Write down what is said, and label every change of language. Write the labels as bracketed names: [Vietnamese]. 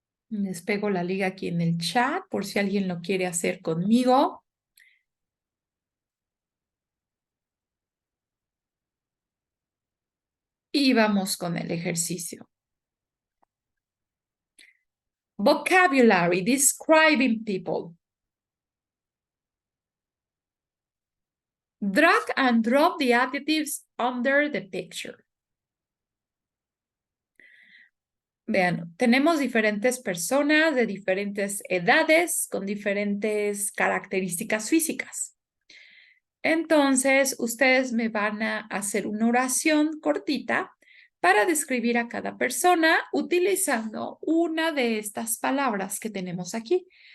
[Spanish] Les pego la liga aquí en el chat por si alguien lo quiere hacer conmigo. Y vamos con el ejercicio. [English] Vocabulary, describing people. Drag and drop the adjectives under the picture. [Spanish] Vean, tenemos diferentes personas de diferentes edades con diferentes características físicas. Entonces, ustedes me van a hacer una oración cortita para describir a cada persona utilizando una de estas palabras que tenemos aquí.